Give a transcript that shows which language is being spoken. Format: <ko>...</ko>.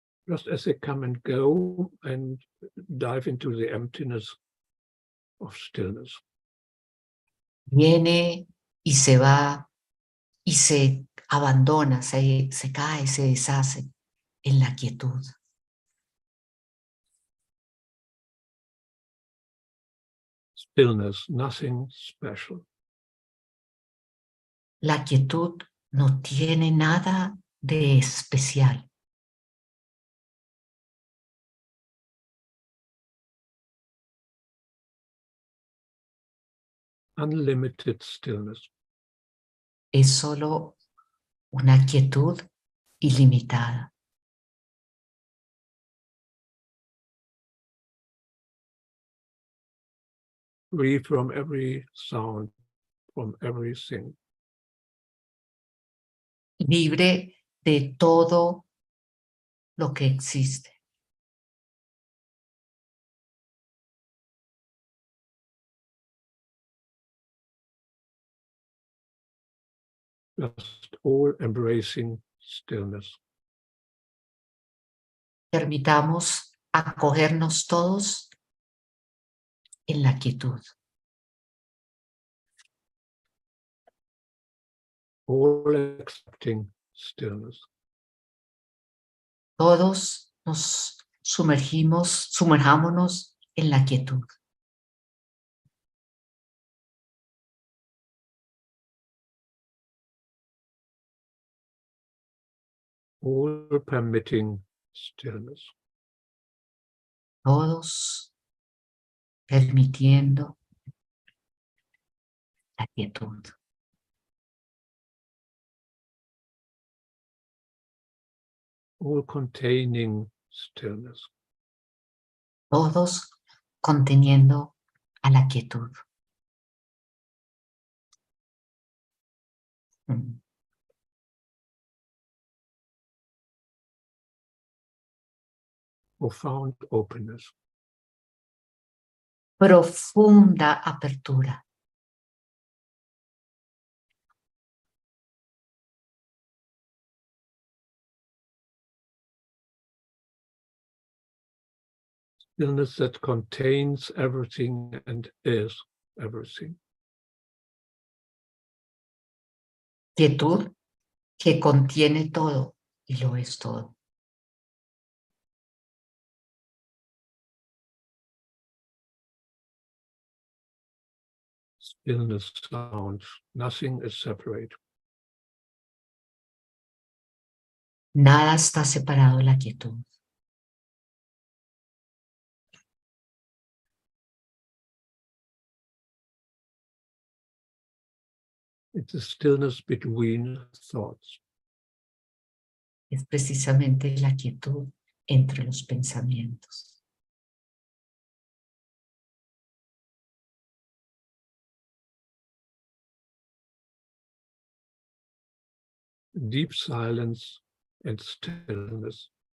<en>just as they come and go, and dive into the emptiness of stillness.</en> <es>Viene y se va y se abandona, se cae, se deshace en la quietud.</es> <en>Stillness, nothing special.</en> <es>La quietud no tiene nada de especial.</es> <en>Unlimited stillness.</en> <es>Es solo una quietud ilimitada.</es> <en>Free from every sound, from everything.</en> <es>Libre de todo lo que existe.</es> <en>Just all embracing stillness.</en> <es>Permitamos acogernos todos en la quietud.</es> <en>All accepting stillness.</en> <es>Todos nos sumerjámonos en la quietud.</es> <en>All permitting stillness.</en> <es>Todos permitiendo la quietud.</es> <en>All containing stillness.</en> <es>Todos conteniendo a la quietud.</es> <en>Profound openness.</en> <es>Profunda apertura.</es> <en>Stillness that contains everything and is everything.</en> <es>Quietud que contiene todo y lo es todo.</es> <en>Stillness sounds, nothing is separate.</en> <es>Nada está separado de la quietud.</es> <en>It's a stillness between thoughts.</en> <es>Es precisamente la quietud entre los pensamientos.</es> <en>Deep silence and stillness.</en>